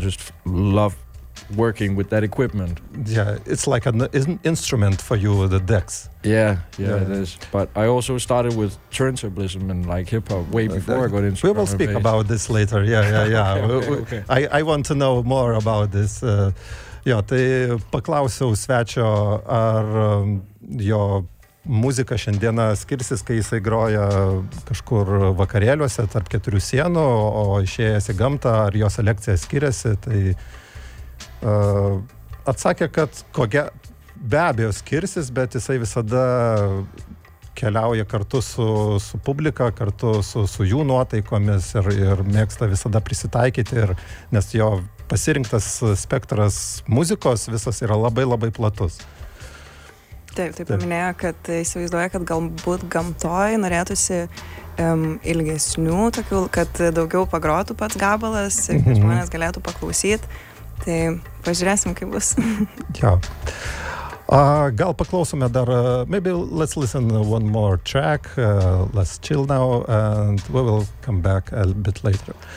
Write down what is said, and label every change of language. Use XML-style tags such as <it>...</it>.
<en>I just love working with that equipment. Yeah, it's like an instrument for you, the decks. Yeah, it is. But I also started with turntablism and like hip-hop way before I got into drum and bass. Speak about this later. Yeah. Okay. I want to know more about this.</en> <lt>Tai paklausiau svečio, ar jo muzika šiandieną skirsis, kai jisai groja kažkur vakarėliuose tarp keturių sienų, o išėjęs į gamtą, ar jo selekcija skiriasi, tai atsakė, kad be abejo skirsis, bet jisai visada keliauja kartu su publika, kartu su jų nuotaikomis ir mėgsta visada prisitaikyti, nes jo pasirinktas spektras muzikos visas yra labai labai platus. Taip, paminėjo, kad įsivaizduoja, kad galbūt gamtoj norėtųsi ilgesnių tokių, kad daugiau pagrotų pats gabalas ir žmonės galėtų paklausyti. Tai pažiūrėsim, kaip bus. Gal paklausome dar,</lt> <en>maybe let's listen one more track, let's chill now, and we will come back a bit later.</en>